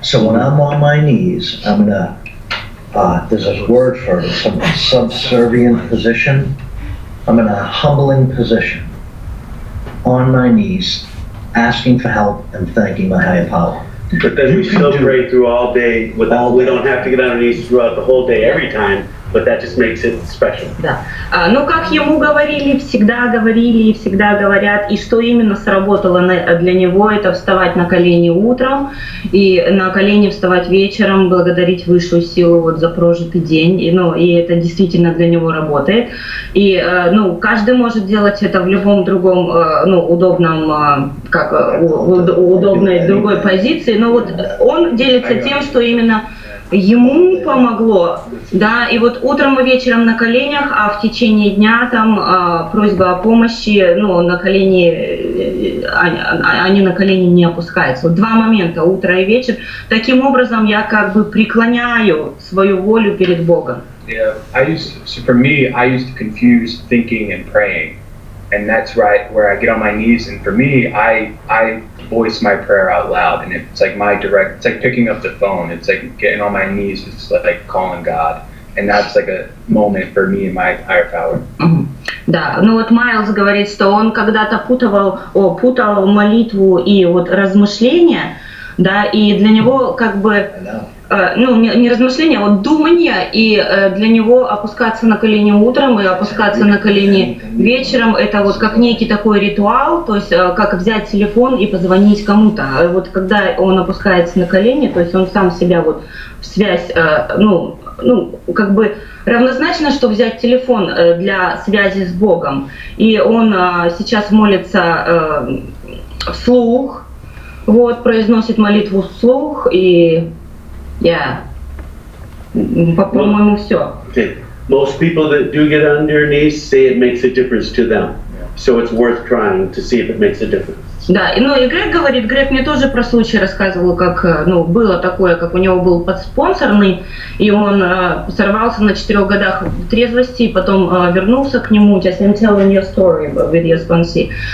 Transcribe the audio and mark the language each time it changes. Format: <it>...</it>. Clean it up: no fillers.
<en>So when I'm on my knees, I'm in there's a word for it, some subservient position. I'm in a humbling position, on my knees, asking for help and thanking my higher power. But then we still pray through all day. We don't have to get on our knees throughout the whole day every time, but that just makes it special.</en> <ru>Да. Ну, как ему говорили, всегда говорили и всегда говорят, и что именно сработало для него, это вставать на колени утром и на колени вставать вечером, благодарить высшую силу вот за прожитый день. И, ну, и это действительно для него работает. И ну, каждый может делать это в любом другом, ну, удобном, удобной другой позиции. Но вот он делится тем, что именно ему помогло, да, и вот утром и вечером на коленях, а в течение дня там просьба о помощи, ну, на колени, они на колени не опускаются. Вот 2 момента, утро и вечер. Таким образом я как бы преклоняю свою волю перед Богом.</ru> <en>Yeah, for me, I used to confuse thinking and praying. And that's right where I get on my knees, and for me, I voice my prayer out loud, and it's like it's like picking up the phone. It's like getting on my knees, it's like calling God, and that's like a moment for me in my higher power.</en> <ru>Да, ну вот Майлз говорит, что он когда-то путал молитву и вот размышления, да, и для него как бы ну, не размышления, а вот думание, и для него опускаться на колени утром и опускаться на колени вечером, это вот как некий такой ритуал, то есть как взять телефон и позвонить кому-то. А вот когда он опускается на колени, то есть он сам себя вот в связь, ну, как бы равнозначно, что взять телефон для связи с Богом. И он сейчас молится вслух, вот, произносит молитву вслух, и по-моему, все.</ru> <en>Okay. Most people that do get on their knees say it makes a difference to them. So it's worth trying to see if it makes a difference.</en> <ru>Да, ну и Грег говорит, Грег мне тоже про случай рассказывал, как, ну, было такое, как у него был подспонсорный, и он сорвался на 4 годах трезвости, и потом вернулся к нему,</ru> <en>just I'm telling your story with your sponsee.</en>